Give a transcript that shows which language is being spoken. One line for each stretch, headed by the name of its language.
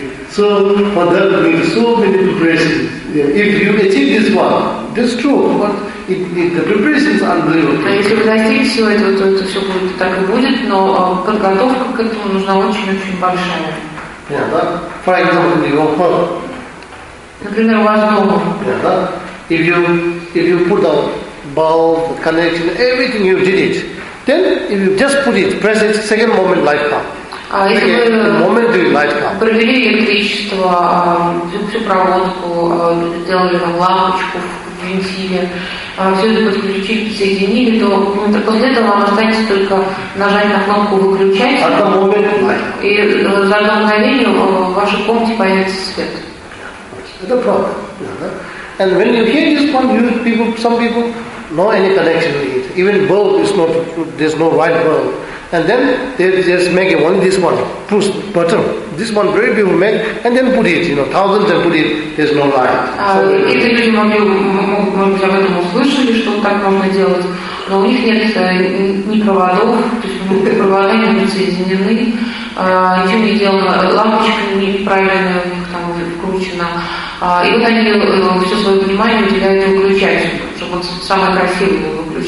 English: So, for that, we need so many preparations. Yeah. If you achieve this one, that's true, but if the preparations are unbelievable.
Russian: Если вы достигли всего этого, то это все будет так и будет, но подготовка к этому нужна очень-очень большая.
English: Yeah, for example, your home.
Russian: Например, у вас дома.
English: Yeah, that. If you put out bulb, connection, everything you did it, then if you just put it, press it, second moment, light come.
Russian: А если вы провели электричество, всю проводку, сделали там лампочку в вентиле, все это подключили, соединили, то после этого вам останется только нажать на кнопку «выключать», и за одно мгновение в вашей комнате появится свет. Это правда.
English: And when you hear this one, some people know any connection with it. Even bulb is not, there's no right bulb. And then they just make only this one, push button. This one very beautiful make, and then put it, you know, thousands and put it, there's no light.
Russian: Эти люди могут об этом услышали, что так можно делать, но у них нет ни проводов, то есть провода не будут соединены, ничего не сделано, лампочка неправильно у них там вкручена. И вот они все свое внимание уделяют выключателю, чтобы он самый красивый был.